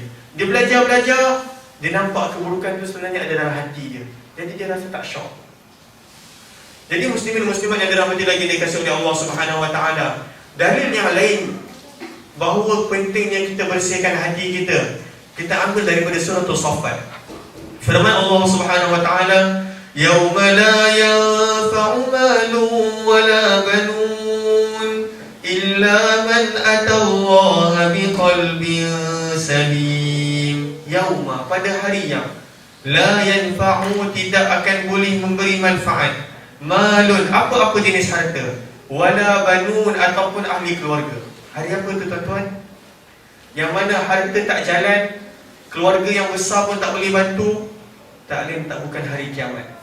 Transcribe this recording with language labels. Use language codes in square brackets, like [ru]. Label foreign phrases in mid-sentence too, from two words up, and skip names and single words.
[ms] Dia belajar, dia nampak keburukan tu sebenarnya ada dalam hati dia. Jadi dia rasa tak syok. Jadi muslimin muslimat yang dirahmati lagi dikasihi oleh Allah [ar] سبحانه وتعالى, [ms] dalil yang lain bahawa pentingnya kita bersihkan hati kita, kita ambil daripada surah As-Saffat. [ar] Firman Allah سبحانه وتعالى, "يوم لا ينفع مال ولا بنون إلا من أتى الله بقلب سليم." Yauma, [ms] pada hari yang [ar] لا ينفع, [ms] tidak akan boleh memberi manfaat, malun, apa-apa jenis harta, [ar] ولا بنون, [ms] ataupun ahli keluarga. Hari apa tu tuan-tuan? Yang mana harta tak jalan, keluarga yang besar pun tak boleh bantu, tak lain tak bukan hari kiamat.